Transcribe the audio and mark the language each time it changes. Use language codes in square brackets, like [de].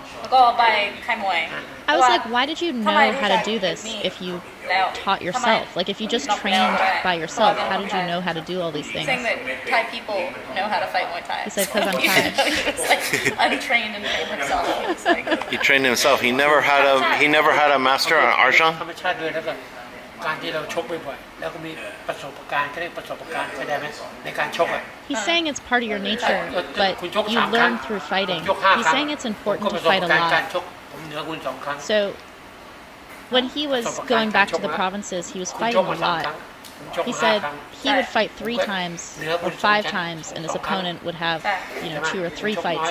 [en] I was like, why did you know how to do this if you taught yourself? Like, if you just trained by yourself, how did you know how to do all these things? Saying that Thai people know how to fight Muay Thai. He said, because I'm Thai. It's like untrained and trained himself. It's like, He trained himself. He never had a master on Arjan. [th] ธรรมชาติด้วยแล้วก็การที่เราชกบ่อยๆแล้วก็มีประสบการณ์เขาเรียกประสบการณ์เข้าใจไหมในการชกอ่ะ [en] He's saying it's part of your nature, but you learn through fighting. He's saying it's important to fight a lot. So when he was going back to the provinces, he was fighting a lot. He said he would fight 3 times or 5 times, and his opponent would have, 2 or 3 fights.